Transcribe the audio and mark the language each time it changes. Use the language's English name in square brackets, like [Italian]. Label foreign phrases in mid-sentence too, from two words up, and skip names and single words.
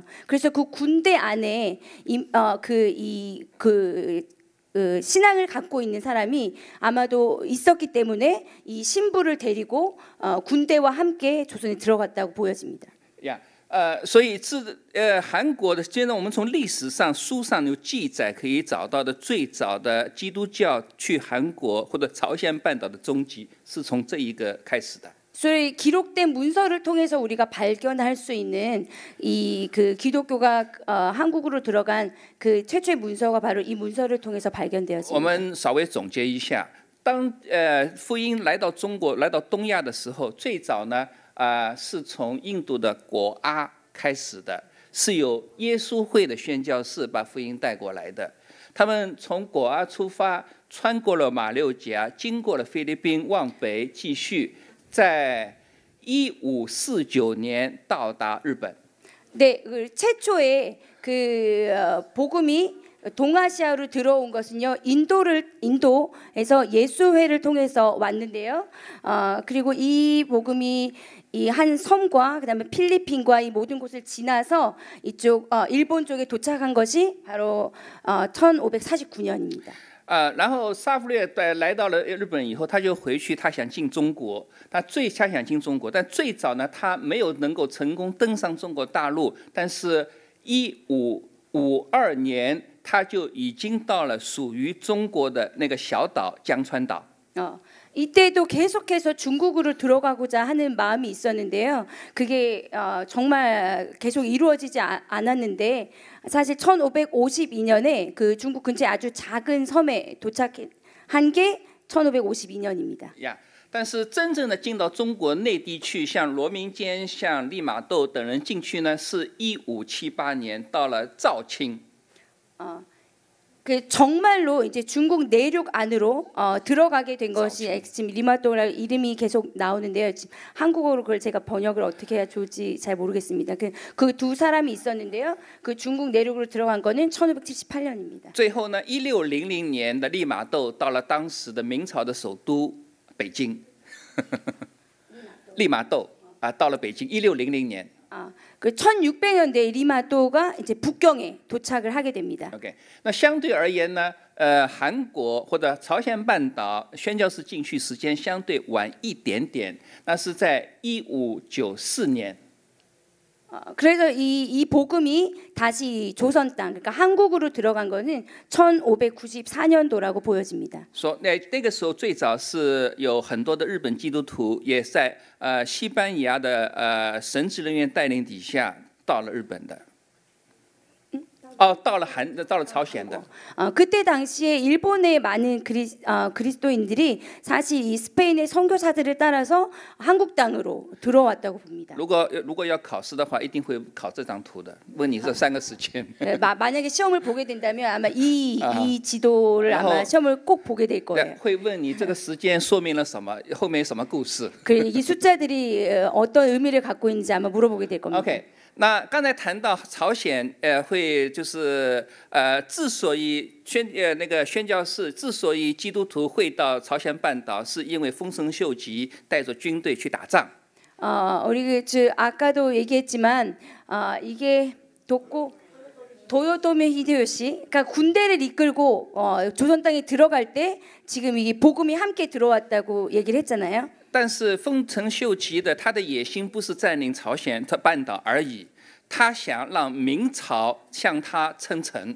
[Korean] 그래서 그 군대 안에 신앙을 갖고 있는 사람이 아마도 있었기 때문에 이 신부를 데리고 군대와 함께 조선에 들어갔다고 보여집니다. [Chinese] 所以韩国的，现在我们从历史上书上有记载可以找到的最早的基督教去韩国或者朝鲜半岛的踪迹，是从这一个开始的。 [Korean] 所以 기록된 문서를 통해서 우리가 발견할 수 있는 이 그 기독교가 한국으로 들어간 그 최초의 문서가 바로 이 문서를 통해서 발견되었습니다. [Chinese] 我们稍微总结一下，当福音来到中国、来到东亚的时候，最早呢。是从印度的果阿开始的，是由耶稣会的宣教士把福音带过来的。他们从果阿出发，穿过了马六甲，经过了菲律宾，往北继续，在1549年到达日本。 [Korean] 네, 최초의 그 복음이 동아시아로 들어온 것은요 인도에서 예수회를 통해서 왔는데요. 그리고 이 복음이 이 한 섬과 그다음에 필리핀과 이 모든 곳을 지나서 이쪽 일본 쪽에 도착한 것이 바로 1549년입니다. [Chinese] 然后沙弗略来到了日本以后，他就回去，他想进中国，他想进中国，但最早呢，他没有能够成功登上中国大陆，但是1552年。他就已经到了属于中国的那个小岛江川岛。 [Korean] 이때도 계속해서 중국으로 들어가고자 하는 마음이 있었는데요. 그게 정말 계속 이루어지지 않았는데 사실 1552년에 그 중국 근처에 아주 작은 섬에 도착한 게 1552년입니다. [Chinese] 但是真正的进到中国内地去，像罗明坚、像利玛窦等人进去呢，是1578年到了肇庆。 [Korean] 그 정말로 이제 중국 내륙 안으로 들어가게 된 것이 지금 리마또라는 이름이 계속 나오는데요. 지금 한국어로 그걸 제가 번역을 어떻게 해야 좋을지 잘 모르겠습니다. 그 두 사람이 있었는데요. 그 중국 내륙으로 들어간 거는 1578년입니다. [Chinese] 最后呢，1600年的利玛窦到了当时的明朝的首都北京。利玛窦到了北京，1600年。 [Korean] 그 1600년대 리마또가 이제 북경에 도착을 하게 됩니다. [Chinese] OK， 那相对而言呢，韩国或者朝鲜半岛宣教士进去时间相对晚一点点，那是在1594年。 [Korean] 그래서 이 복음이 다시 조선 땅, 그러니까 한국으로 들어간 거는 1594년도라고 보여집니다. [Chinese] 说那个时候最早是有很多的日本基督徒也在西班牙的神职人员带领底下到了日本的。到了朝鲜的。 [Korean] 그때 당시에 일본의 많은 그리스도인들이 사실 이 스페인의 선교사들을 따라서 한국 땅으로 들어왔다고 봅니다. [Chinese] 如果要考试的话，一定会考这张图的。问你这3个时间。 [Korean] 만약에 시험을 보게 된다면 아마 이 지도를 아마 시험을 꼭 보게 될 거예요. [Chinese] 会问你这个时间说明了什么，后面什么故事。 [Korean] 이 숫자들이 어떤 의미를 갖고 있는지 아마 물어보게 될 겁니다. [Chinese] OK。那刚才谈到朝鲜，会就是之所以那个宣教士之所以基督徒会到朝鲜半岛，是因为丰臣秀吉带着军队去打仗。 [Korean] 우리 아까도 얘기했지만 이게 도요토미 히데요시, 그러니까 군대를 이끌고 조선 땅에 들어갈 때 지금 이 복음이 함께 들어왔다고 얘기를 했잖아요. [Chinese] 但是丰臣秀吉的他的野心不是占领朝鲜半岛而已，他想让明朝向他称臣。